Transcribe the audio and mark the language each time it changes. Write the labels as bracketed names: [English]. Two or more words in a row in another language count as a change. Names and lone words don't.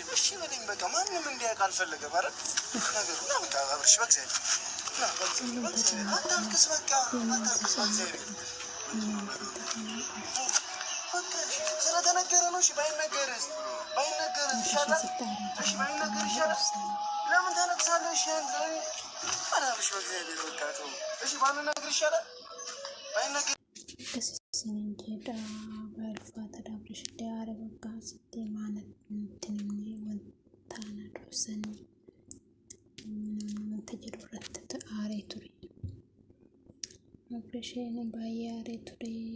[Amharic] እሺ በለኝ በቃ ማንንም እንዲያውቅ አልፈለገም አይደል ነገሩ ነው። በቃ አብርሽ በእግዚአብሔር አታልቅስ፣ በቃ አታልቅስ በእግዚአብሔር በቃ ስለተነገረ ነው። እሺ ባይነገርስ ይሻላል። እሺ ባይነገር ይሻላል። ለምን ታለቅሳለህ? እሺ አብርሽ በእግዚአብሔር በቃ ተው። እሺ ባይነገር ይሻላል። ባይነገር [Oromo] Akkasiin jedha ulfaataadha. Abrish illee aare bakka asitti maanatti namni wanta na dhoosanii wanta jedhu irratti aaree ture. Abrishiin baay'ee aaree ture.